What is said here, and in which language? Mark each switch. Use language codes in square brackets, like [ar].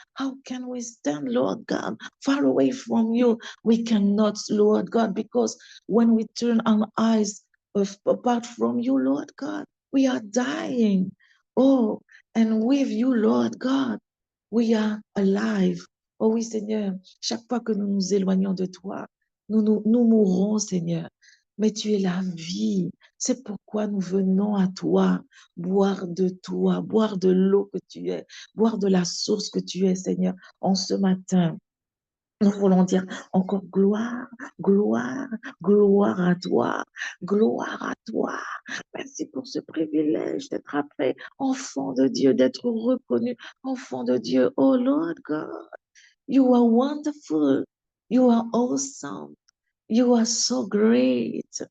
[en] How can we stand, Lord God, far away from you? We cannot, Lord God, because when we turn our eyes apart from you, Lord God, we are dying. Oh, and with you, Lord God, we are alive. [fr] Oh oui, Seigneur, chaque fois que nous nous éloignons de toi, nous mourrons, Seigneur. Mais tu es la vie. C'est pourquoi nous venons à toi, boire de l'eau que tu es, boire de la source que tu es, Seigneur, en ce matin. Nous voulons dire encore gloire, gloire, gloire à toi, gloire à toi. Merci pour ce privilège d'être appelé enfant de Dieu, d'être reconnu enfant de Dieu. [en] Oh Lord God, you are wonderful, you are awesome, you are so great.